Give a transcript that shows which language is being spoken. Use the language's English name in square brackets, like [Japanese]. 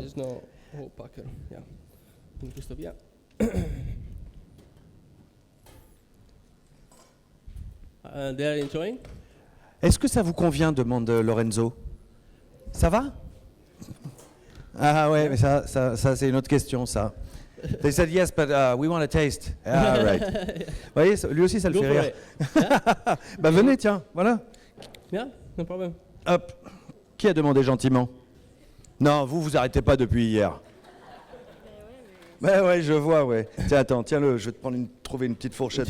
[English] There's no whole packer. Yeah. And Christophe, yeah. They are enjoying. [French] Est-ce que ça vous convient, demande Lorenzo. Ça va? Ah ouais, mais ça c'est une autre question, ça. [English] They said yes, but we want to taste. Ah, right. [French] Vous voyez, lui aussi, ça le [English] Go [French] fait [English] for [French] rire. [English] it. Yeah? [French] Bah venez, tiens, voilà. [English] Yeah, no problem. [French] Hop. Qui a demandé gentiment? Non, vous arrêtez pas depuis hier. Ouais, je vois, ouais. Tiens, attends, tiens-le, je vais te trouver une petite fourchette,